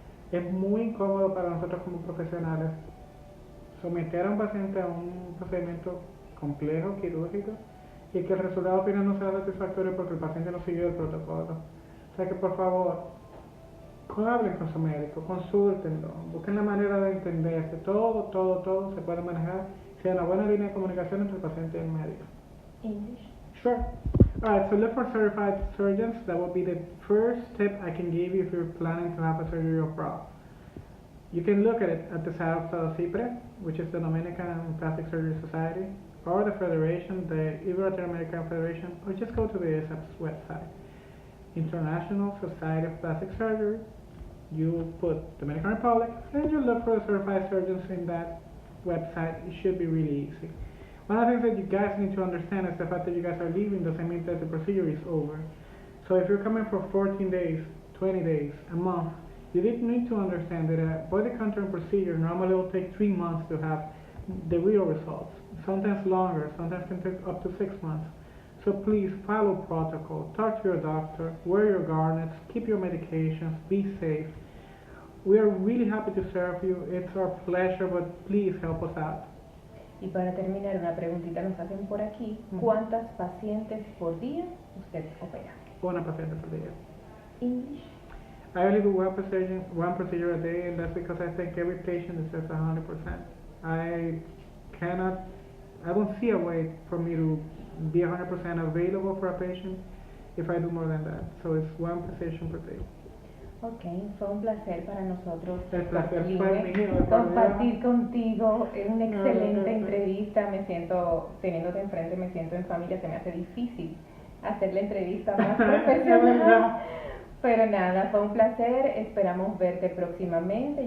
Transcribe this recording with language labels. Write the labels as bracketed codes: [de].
[es] Es muy incómodo para nosotros como profesionales someter a un paciente a un procedimiento complejo, quirúrgico, y que el resultado final no sea satisfactorio porque el paciente no siguió el protocolo. O sea que, por favor, hablen con su médico, consúltenlo, busquen la manera de entenderse. Todo se puede manejar si hay una buena línea de comunicación entre el paciente y el médico. [en] English? Sure. Alright, so look for certified surgeons. That will be the first tip I can give you if you're planning to have a surgery abroad. You can look at it at the site of CIPRE, which is the Dominican Plastic Surgery Society, or the Federation, the Ibero-Latino-American Federation, or just go to the ISAPS website. International Society of Plastic Surgery. You put Dominican Republic, and you look for the certified surgeons in that website. It should be really easy. One of the things that you guys need to understand is the fact that you guys are leaving doesn't mean that the procedure is over. So if you're coming for 14 days, 20 days, a month, You need to understand that a body contouring procedure normally will take 3 months to have the real results. Sometimes longer, sometimes can take up to 6 months. So please follow protocol, talk to your doctor, wear your garments, keep your medications, be safe. We are really happy to serve you. It's our pleasure, but please help us out. [es] Y para terminar, una preguntita nos hacen por aquí. ¿Cuántas pacientes por día usted opera? Una paciente por día. [en] English. I only do one procedure a day, and that's because I think every patient deserves 100%. I don't see a way for me to be 100% available for a patient if I do more than that. So it's one procedure per day. [es] Ok, fue un placer para nosotros El placer fue mío. compartir contigo. Es una excelente entrevista. Me siento, teniéndote enfrente, me siento en familia. Se me hace difícil hacer la entrevista más profesional. Pero nada, fue un placer. Esperamos verte próximamente.